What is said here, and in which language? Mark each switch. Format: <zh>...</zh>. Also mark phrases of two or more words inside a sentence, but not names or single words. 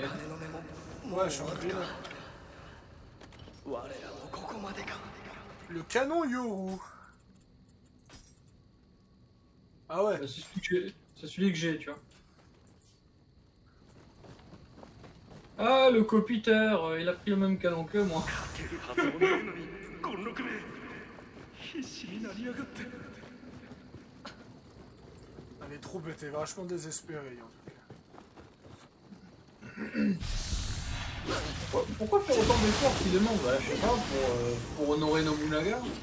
<fr>Ouais, je suis en ville. Le canon Yoru. Ah ouais. Bah, c'est celui que j'ai, tu vois. Ah, le copiteur, il a pris le même canon que moi.</fr> <ja>はずもないのに権六め必死になりやがって</ja> <fr>Les troupes étaient vachement désespérées, en tout cas. Pourquoi faire autant d'efforts finalement? Bah, je sais pas, pour honorer Nobunaga.</fr>